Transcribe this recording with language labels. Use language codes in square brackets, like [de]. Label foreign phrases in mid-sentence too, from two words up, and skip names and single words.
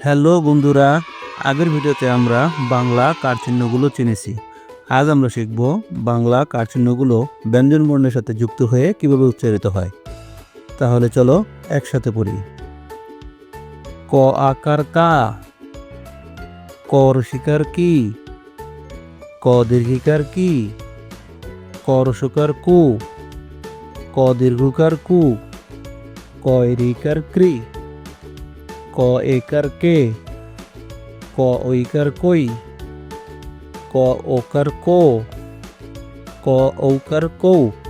[bn] হ্যালো বন্ধুরা, আগের ভিডিওতে আমরা বাংলা কারচিহ্নগুলো চিনেছি। আজ আমরা শিখব বাংলা কারচিহ্নগুলো ব্যঞ্জনবর্ণের সাথে যুক্ত হয়ে কিভাবে উচ্চারিত হয়। তাহলে চলো একসাথে পড়ি। ক আকার কা, ক রসিকার কি, ক দীর্ঘিকার কি, ক রসকার কু, ক দীর্ঘকার কু, ক রিকার ক্রি, ক একার কে, ক ঐকার কই, ক ওকার কো, ক ঔকার কৌ,